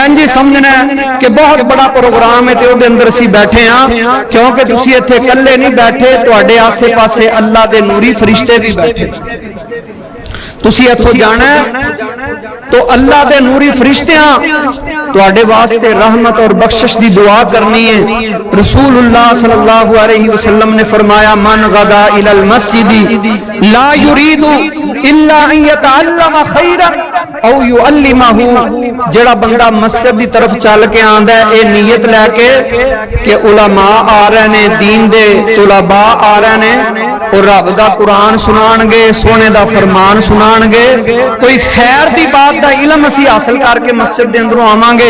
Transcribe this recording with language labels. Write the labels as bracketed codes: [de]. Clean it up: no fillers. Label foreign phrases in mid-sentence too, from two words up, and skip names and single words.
[pa] اینج سمجھنا کہ بہت بڑا پروگرام ہے تے اوہدے اندر اسیں بیٹھے ہاں، کیونکہ تسی ایتھے اکلے نہیں بیٹھے، تہاڈے آسے پاسے اللہ دے نوری فرشتے بھی بیٹھے. تسی ایتھوں جانا تو اللہ دے نوری فرشتیاں تہاڈے واسطے رحمت اور بخشش دی دعا کرنی ہے. [ar] رسول الله صلى الله عليه وسلم [ur] نے فرمایا [ar] من غدا إلى المسجد لا يريد إلا أن يتعلم خيرا أو يعلمه. [pa] جیہڑا بندہ مسجد کی طرف چل کے آندا ہے یہ نیت لے کے کہ علماء آ رہے نے، دین دے طلبہ آ رہے نے اور رب دا قرآن سنانگے، سونے دا فرمان سنانگے، کوئی خیر دی بات دا علم اسی حاصل کر کے مسجد دے اندروں آواں گے.